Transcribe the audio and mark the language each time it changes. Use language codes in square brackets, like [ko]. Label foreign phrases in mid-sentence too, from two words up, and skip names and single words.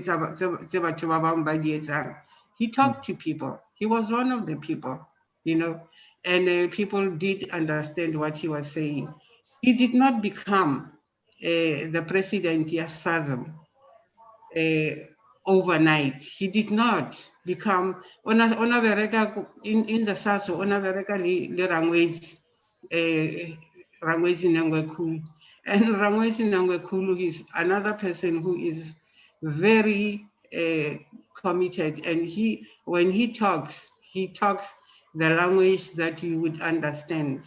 [en] He talked to people. He was one of the people, and people did understand what he was saying. He did not become the president, yes, overnight. He did not become [nso] ona bereka [en] in the SASO, [nso] ona bereka le Rangwezi, Rangwezi Nangwekulu. [en] And Rangwezi Nangwekulu is another person who is very committed, and when he talks the language that you would understand.